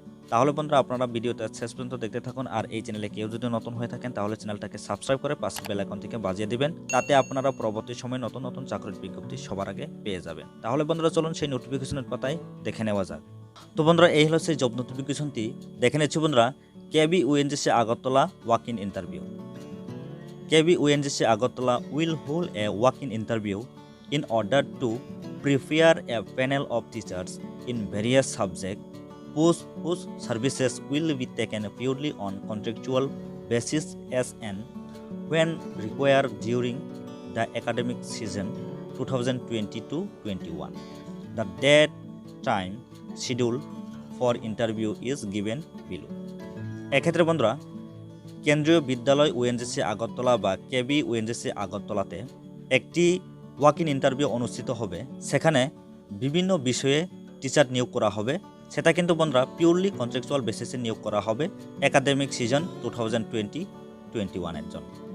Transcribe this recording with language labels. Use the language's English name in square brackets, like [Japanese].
[Bangla] তাহলে বন্ধুরা, আপনারা ভিডিওটা শেষ পর্যন্ত দেখতে থাকুন। আর এই চ্যানেলে কেউ যদি নতুন হয়ে থাকেন তাহলে চ্যানেলটাকে সাবস্ক্রাইব করে পাশের বেল আইকনটিকে বাজিয়ে দিবেন। তাতে আপনারা পরবর্তী সময়ে নতুন নতুন চাকরির বিজ্ঞপ্তি সবার আগে পেয়ে যাবেন। তাহলে বন্ধুরা, চলুন সেই নোটিফিকেশনের পাতায় দেখে নেওয়া যাক। তো বন্ধুরা, এই হলো সেই জব নোটিফিকেশনটি। দেখে নিচ্ছি বন্ধুরা, কেবি ONGC Agartala walk in interview. [English] KB ONGC Agartala will hold a walk-in interview in order to prepare a panel of teachers in various subjects whose services will be taken purely on contractual basis as and when required during the academic season 2020-21. The date, time, schedule for interview is given below. [Bangla] এক্ষেত্রে বন্ধুরা, কেন্দ্রীয় বিদ্যালয় ONGC Agartala বা কেবি ONGC আগরতলাতে একটি walk in interview অনুষ্ঠিত হবে। সেখানে বিভিন্ন বিষয়ে টিচার নিয়োগ করা হবে। সেটা কিন্তু বন্ধুরা পিওরলি কন্ট্রাকচুয়াল বেসিসে নিয়োগ করা হবে একাডেমিক সিজন 2020-21 জন্য।